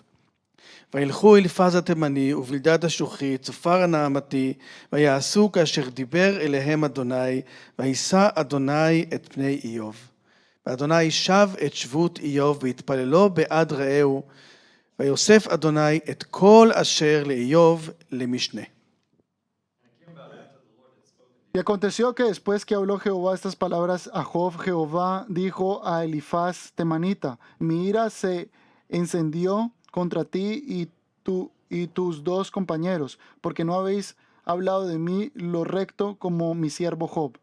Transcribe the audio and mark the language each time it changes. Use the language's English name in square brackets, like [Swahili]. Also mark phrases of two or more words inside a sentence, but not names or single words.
[Hebrew] וילכו אליפז התימני ובלדד השוחי, צופר הנעמתי, ויעשו כאשר דיבר אליהם אדוני, וישא אדוני את פני איוב. ואדוני שב את שבות איוב, והתפללו בעד רעהו, ויוסף אדוני את כל אשר לאיוב למשנה. [Spanish] Y aconteció que después que habló Jehová estas palabras a Job, Jehová dijo a Elifaz temanita: mi ira se encendió contra ti y tus 2 compañeros, porque no habéis hablado de mí lo recto como mi siervo Job.